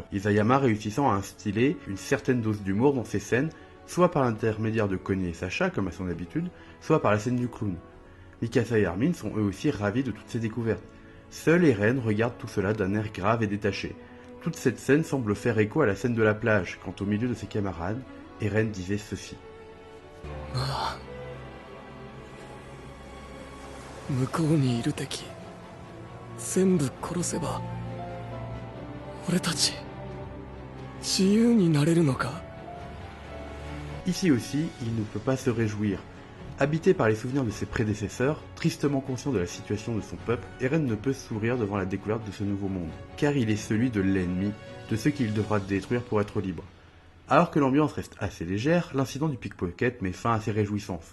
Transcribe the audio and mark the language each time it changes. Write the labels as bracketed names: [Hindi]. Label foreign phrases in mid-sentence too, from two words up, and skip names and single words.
[French] Isayama réussissant à instiller une certaine dose d'humour dans ses scènes, soit par l'intermédiaire de Connie et Sacha, comme à son habitude, soit par la scène du clown. Mikasa et Armin sont eux aussi ravis de toutes ces découvertes. Seul Eren regarde tout cela d'un air grave et détaché. Toute cette scène semble faire écho à la scène de la plage, quand au milieu de ses camarades, Eren disait ceci. [Japanese] 向こうにいる敵全部殺せば俺たち自由になれるのか。 [French] Ici aussi, il ne peut pas se réjouir. Habité par les souvenirs de ses prédécesseurs, tristement conscient de la situation de son peuple, Eren ne peut sourire devant la découverte de ce nouveau monde, car il est celui de l'ennemi, de ceux qu'il devra détruire pour être libre. Alors que l'ambiance reste assez légère, l'incident du pickpocket met fin à ses réjouissances.